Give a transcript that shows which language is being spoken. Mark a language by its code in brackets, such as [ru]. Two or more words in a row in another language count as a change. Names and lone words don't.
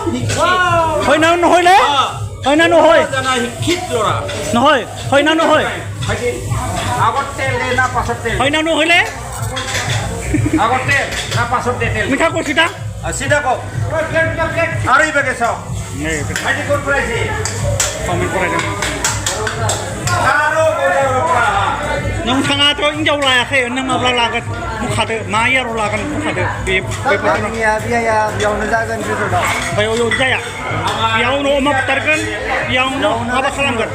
[as] হয় না নহয়লে হয় না নহয় জানা শিক্ষিত ল'ৰা নহয় হয় না নহয় আগত তেল দে না পাছত তেল হয় না নহয়লে আগত তেল না পাছত দে তেল মিঠা কৈছিটা চিধা কওক আৰু এই বেগে চাওক [brx] नै माइटिखौ फरायसै कमेन्ट फरायदों सारो गजारफोरा नोंथाङाथ' हिनजाव लायाखै नों माब्ला लागोन बुंखादो मा इयाराव लागोन बुंखादो बेफोरखौ आंनिया बियाया बेयावनो जागोन रिजल्टआव बेयाव जाया बेयावनो अमा बुथारगोन बेयावनो हाबा खालामगोन